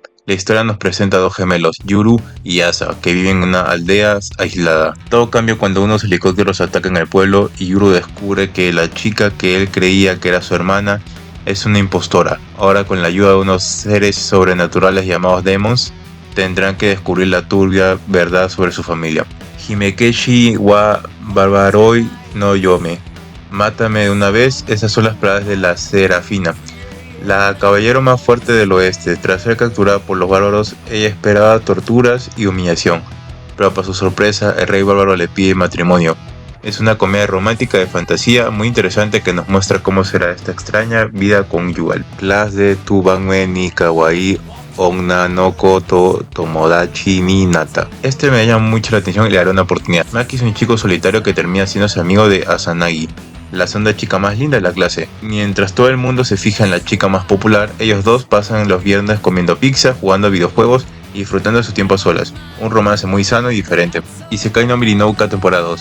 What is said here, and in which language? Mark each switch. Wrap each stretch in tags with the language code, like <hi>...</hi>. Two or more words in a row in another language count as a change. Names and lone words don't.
<es>La historia nos presenta a dos gemelos, Yuru y Asa, que viven en una aldea aislada. Todo cambia cuando unos helicópteros atacan el pueblo y Yuru descubre que la chica que él creía que era su hermana es una impostora. Ahora, con la ayuda de unos seres sobrenaturales llamados demons, tendrán que descubrir la turbia verdad sobre su familia. Himekeshi wa Barbaroi no Yome. Mátame de una vez, esas son las palabras de la Serafina, la caballero más fuerte del oeste. Tras ser capturada por los bárbaros, ella esperaba torturas y humillación, pero para su sorpresa, el rey bárbaro le pide matrimonio. Es una comedia romántica de fantasía muy interesante que nos muestra cómo será esta extraña vida conyugal. Class de Tubanue ni Kawaii Onna no Koto Tomodachi ni Nata. Este me llama mucho la atención y le daré una oportunidad. Maki es un chico solitario que termina siendo amigo de Asanagi, la segunda chica más linda de la clase. Mientras todo el mundo se fija en la chica más popular, ellos dos pasan los viernes comiendo pizza, jugando a videojuegos y disfrutando de su tiempo a solas. Un romance muy sano y diferente. Isekai no Mirinouka temporada 2.</es>